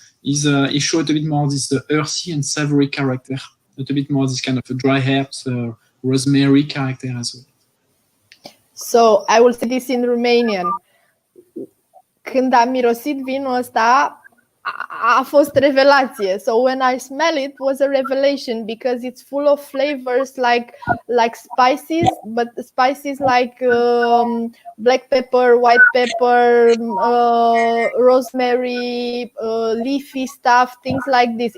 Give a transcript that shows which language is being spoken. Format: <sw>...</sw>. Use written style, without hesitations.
<en>It shows a bit more this earthy and savory character, a little bit more this kind of dry herbs, rosemary character as well. So I will say this in Romanian.</en> <ro>Când am mirosit vinul ăsta, a fost revelație.</ro> <en>So when I smell it, was a revelation because it's full of flavors like spices, but spices like black pepper, white pepper, rosemary, leafy stuff, things like this.</en>